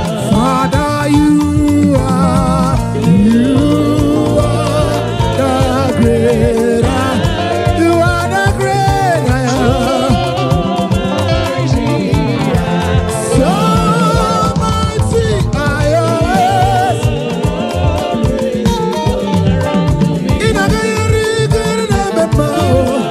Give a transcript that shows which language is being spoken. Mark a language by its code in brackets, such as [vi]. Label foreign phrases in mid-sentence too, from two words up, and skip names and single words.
[en] Father, you are, you are The great I, you are the great I am. So mighty I am. [ig] Ị na-aga iri ike na-eme mma o.